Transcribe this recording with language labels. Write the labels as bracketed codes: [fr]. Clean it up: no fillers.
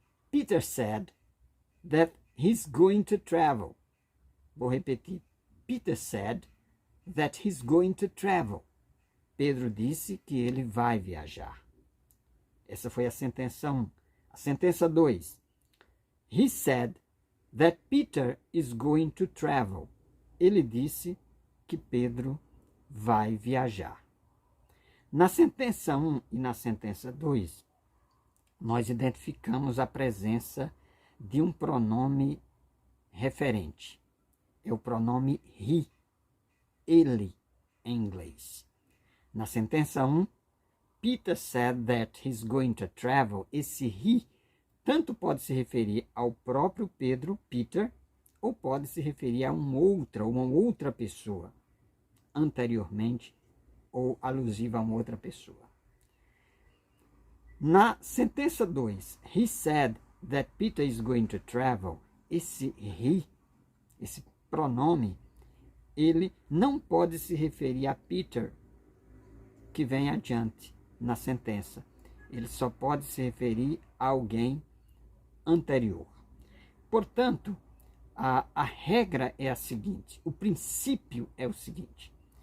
[en] Peter said that he's going to travel. [pt] Vou repetir. [en] Peter said that he's going to travel. [pt] Pedro disse que ele vai viajar. Essa foi a sentença 1. A sentença 2. [en] He said that Peter is going to travel. [pt] Ele disse que Pedro vai viajar. Na sentença 1 e na sentença 2, nós identificamos a presença de um pronome referente. É o pronome he, ele, em inglês. Na sentença 1, [en] Peter said that he's going to travel. [pt] Esse he tanto pode se referir ao próprio Pedro, Peter, ou pode se referir a uma outra pessoa, anteriormente, ou alusiva a uma outra pessoa. Na sentença 2, [en] he said that Peter is going to travel. [pt] Esse he, esse pronome, ele não pode se referir a Peter, que vem adiante na sentença. Ele só pode se referir a alguém anterior. Portanto, a regra é a seguinte, o princípio é o seguinte.